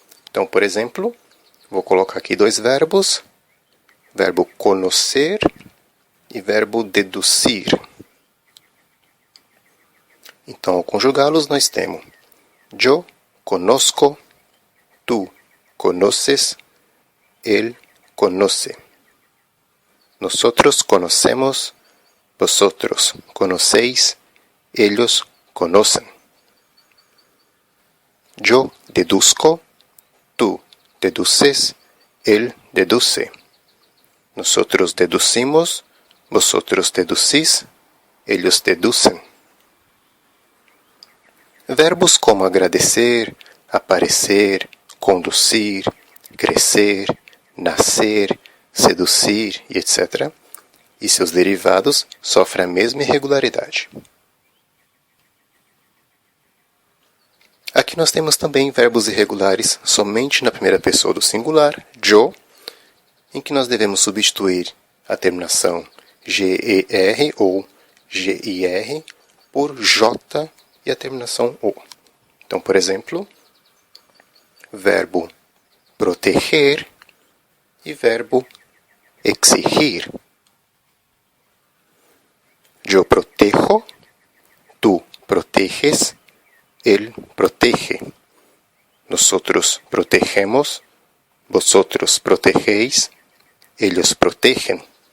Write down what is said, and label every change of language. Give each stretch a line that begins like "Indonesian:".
Portuguese: Então, por exemplo, vou colocar aqui dois verbos, verbo conocer e verbo deduzir. Então, ao conjugá-los, nós temos
Spanish: yo conozco, tú conoces, él conoce. Nosotros conocemos, vosotros conocéis, ellos conocen. Yo deduzco, tú deduces, él deduce. Nosotros deducimos, vosotros deducís, ellos deducen.
Portuguese: Verbos como agradecer, aparecer, conducir, crescer, nascer, seduzir e etc. e seus derivados sofrem a mesma irregularidade. Aqui nós temos também verbos irregulares somente na primeira pessoa do singular, yo, em que nós devemos substituir a terminação GER ou GIR por J e a terminação O. Então, por exemplo, verbo proteger e verbo exigir.
Spanish: Yo protejo, tú proteges, él protege. Nosotros protegemos, vosotros protegéis, ellos protegen.